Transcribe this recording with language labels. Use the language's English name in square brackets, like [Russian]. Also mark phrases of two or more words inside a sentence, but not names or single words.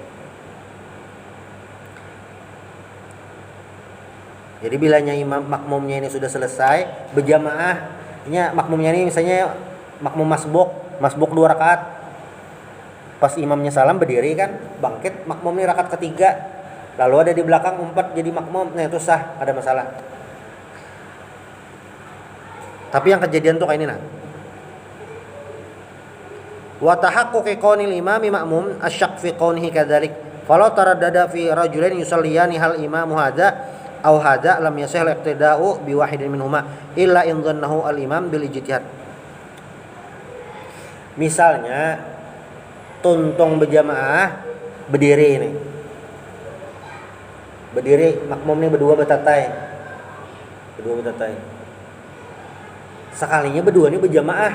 [Banjar] Jadi bilanya imam makmumnya ini sudah selesai berjamaah, makmumnya ini misalnya makmum masbuk 2 rakaat. Pas imamnya salam berdiri kan, bangkit makmum ini rakaat ketiga. Lalu ada di belakang 4 jadi makmum. Nah itu sah, ada masalah. Tapi yang kejadian tuh kayak ini nah. [Arabic] وتحقق كون الإمام مأموما أشك في كونه كذلك. فلو تردد في رجلين يصليان هل الإمام هذا أو هذا لم يصح الاقتداء بواحد منهما إلا إن ظنه الإمام بالاجتهاد. [Banjar] Misalnya tuntung berjamaah berdiri ini. Berdiri makmum ini berdua betatai. Sekalinya berdua ini berjamaah.